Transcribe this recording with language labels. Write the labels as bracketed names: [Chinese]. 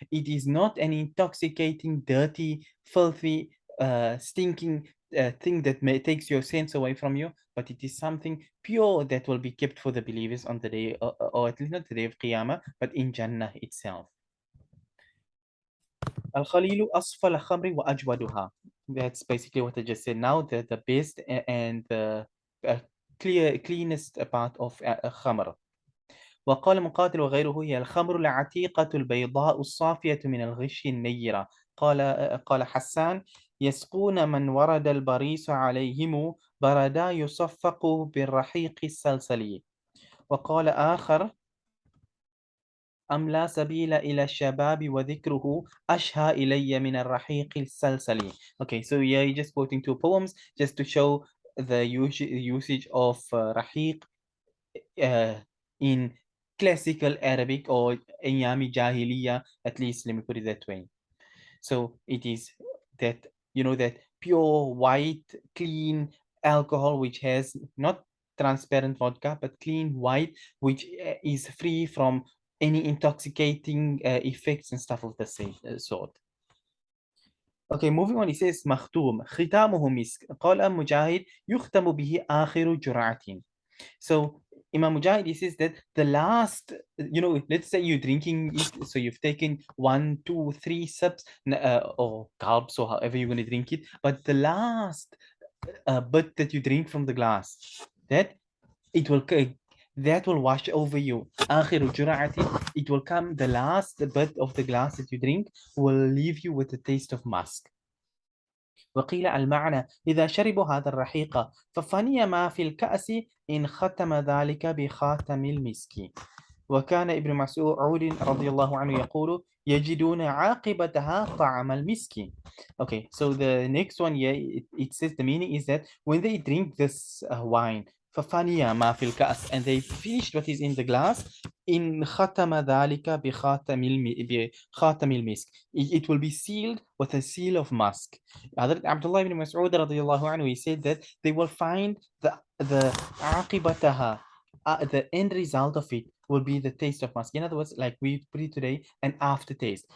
[English] It is not an intoxicating, dirty, filthy, stinking thing that takes your sense away from you, but it is something pure that will be kept for the believers on the day, or at least not the day of Qiyamah, but in Jannah itself. [Arabic] Al-Khalilu asfal khamri wa ajwaduha. [English] That's basically what I just said now, the best and the cleanest part of khamr. [Arabic] وقال مقاتل وغيره هي الخمر العتيقة البيضاء الصافية من الغش النيرة. قال حسان يسقون من ورد البريس عليهم بردا يصفق بالرحيق السلسلي. وقال آخر أم لا سبيل إلى الشباب وذكره أشهى إلي من الرحيق السلسلي. [English] Okay, so yeah, you're just quoting two poems just to show the usage of rahiq in classical Arabic or Ayami Jahiliya, at least let me put it that way. So it is that, that pure, white, clean alcohol, which has not transparent vodka, but clean, white, which is free from any intoxicating effects and stuff of the same sort. Okay, moving on, he says, [Arabic] مختوم ختامه مسك. قال مجاهد يختم به آخر جرعة. [English] So Imam Mujahid, he says that the last, let's say you're drinking it, so you've taken 1, 2, 3 sips, or gulps, or however you're going to drink it, but the last bit that you drink from the glass, that will wash over you. It will come, the last bit of the glass that you drink will leave you with a taste of musk. [Arabic] وقيل المعنى إذا شربوا هذا الرحيق ففني ما في الكأس إن ختم ذلك بخاتم المسك. وكان ابن مسعود رضي الله عنه يقول يجدون عاقبتها طعم المسك. [English] Okay, so the next one, yeah, it says the meaning is that when they drink this wine, [Arabic] ففني ما في الكأس, [English] and they finished what is in the glass, [Arabic] إن ختم ذلك بخاتم المسك. [English] It will be sealed with a seal of musk. Hazrat Abdullah ibn Mas'ud radiallahu anhu, he said that they will find the عاقبتها, the end result of it will be the taste of musk. In other words, like we put it today, an aftertaste.